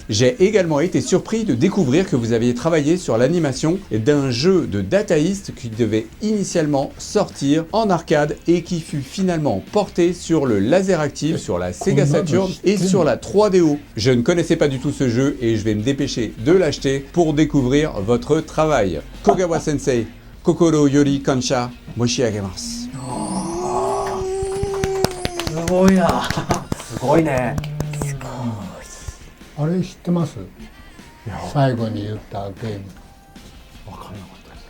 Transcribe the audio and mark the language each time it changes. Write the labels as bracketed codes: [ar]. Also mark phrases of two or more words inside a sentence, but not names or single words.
[fr] J'ai également été surpris de découvrir que vous aviez travaillé sur l'animation d'un jeu de Data East qui devait initialement sortir en arcade et qui fut finalement porté sur le laser active, sur la Sega Saturn et sur la 3DO. Je ne connaissais pas du tout ce jeu et je vais me dépêcher de l'acheter pour découvrir votre travail. [ja] Kogawa 先生、心より感謝申し上げます. すごいな。すごいね。あれ知ってます？最後に言ったゲーム。分かんなかったです。